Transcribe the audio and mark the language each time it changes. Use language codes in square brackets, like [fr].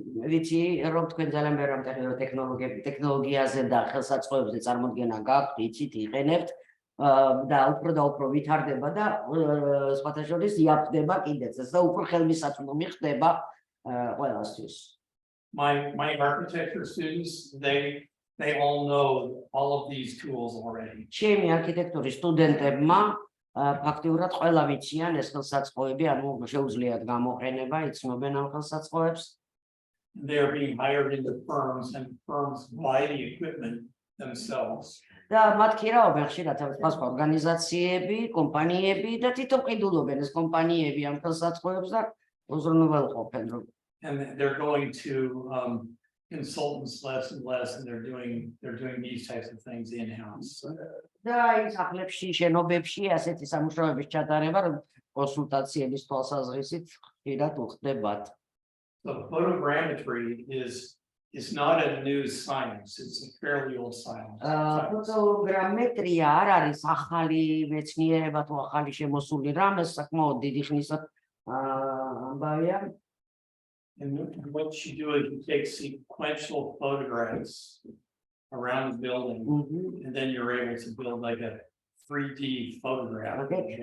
[ka] ვიცი რომ თქვენ ძალიან ბევრი ტექნოლოგიაზე და ხელსაწყოებზე წარმოდგენა გაქვთ, იცით, იყენებთ და უფრო ვითარდება და სხვათა შორის იაფდება კიდეც და უფრო ხელმისაწვდომი ხდება ყველასთვის. [en] My architecture students, they all know all of these tools already. [ka] ჩემი არქიტექტურის სტუდენტებმა ფაქტიურად ყველა ვიციან ეს ხელსაწყოები, ანუ შეუძლიათ გამოყენება, იცნობენ ამ ხელსაწყოებს. [en] They're being hired into firms, and firms buy the equipment themselves. [ka] და მათ ქირავენ ხშირად სხვა ორგანიზაციები, კომპანიები და თვითონ ყიდულობენ ეს კომპანიები ამ ხელსაწყოებს და უზრუნველყოფენ რომ [en] And they're going to consultants less and less, and they're doing these types of things in-house. [ka] და ის სახლებში, შენობებში ასეთი სამუშაოების ჩატარება, რომ კონსულტაციების თვალსაზრისით ხშირად უხდებათ. [en] So photogrammetry is not a new science, it's a fairly old science. [ka] ფოტოგრამეტრია არ არის ახალი მეცნიერება თუ ახალი შემოსული რამ, ეს საკმაოდ დიდი ხნის ამბავია. [en] And what you do is you take sequential photographs around the building, and then you're able to build like a 3D photograph.